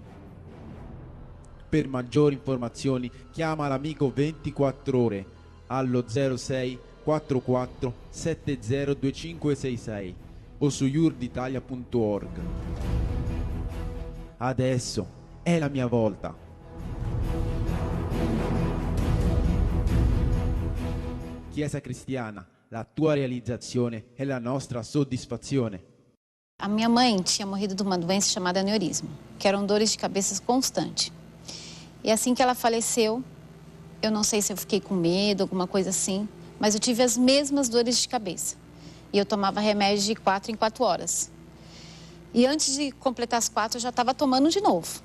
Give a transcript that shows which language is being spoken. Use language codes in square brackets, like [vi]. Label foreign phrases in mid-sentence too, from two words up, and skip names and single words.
[it] Per maggiori informazioni chiama l'amico 24 ore allo 06 44 70 2566 o su yurditalia.org. Adesso è la mia volta. Chiesa Cristiana, la tua realizzazione è la nostra soddisfazione. [pt] A minha mãe tinha morrido de uma doença chamada aneurisma, que eram dores de cabeça constantes. E assim que ela faleceu, eu não sei se eu fiquei com medo, alguma coisa assim, mas eu tive as mesmas dores de cabeça. E eu tomava remédio de 4 em 4 horas. E antes de completar as 4, eu já estava tomando de novo.